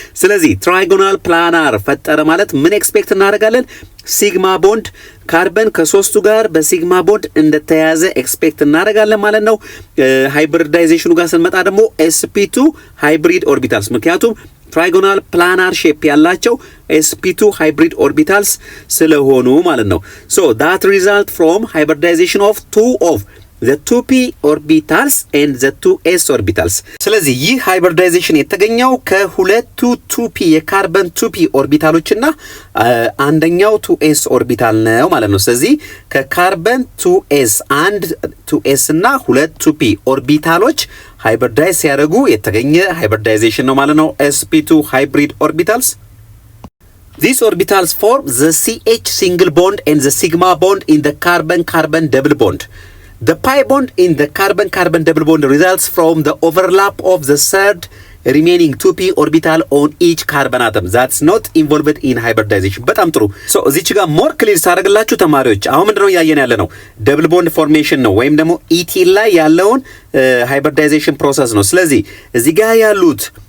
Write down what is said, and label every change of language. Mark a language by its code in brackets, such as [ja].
[am] ስለዚህ trigonal planar ፈጠረ ማለት ምን ኤክስፔክት እናደርጋለን? ሲግማ ቦንድ ካርበን ከሶስቱ ጋር በሲግማ ቦንድ እንደተያዘ ኤክስፔክት እናደርጋለን ማለት ነው። ሃይብሪዳይዜሽኑ ጋር ስንመጣ ደግሞ sp2 hybrid orbitals ምክንያቱም trigonal planar shape ያላቸው sp2 hybrid orbitals ስለሆኑ ማለት ነው [en] so that result from hybridization of two of the 2p orbitals and the 2s orbitals [am] ስለዚህ ይህ hybridization የተገኘው ከሁለቱ 2p የካርበን 2p ኦርቢታሎችና አንደኛው 2s ኦርቢታል ነው ማለት ነው ስለዚህ ከካርበን 2s አንድ 2s እና ሁለት 2p ኦርቢታሎች ሃይብሪዳይዝ ሲያደርጉ የተገኘ ሃይብሪዳይዜሽን ነው ማለት ነው sp2 hybrid orbitals [en] These orbitals form the CH single bond and the sigma bond in the carbon-carbon double bond. The pi bond in the carbon-carbon double bond results from the overlap of the third remaining 2p orbital on each carbon atom that's not involved in hybridization [am] በጣም ጥሩ [en] so እዚች ጋር more clear [am] ሳደርግላችሁ ተማሪዎች አሁን ምንድነው ያየን ያለ ነው [en] double bond formation ነው [am] ወይም ደግሞ ኢቲን ላይ ያለውን [en] hybridization process ነው [am] ስለዚህ እዚህ ጋር ያሉት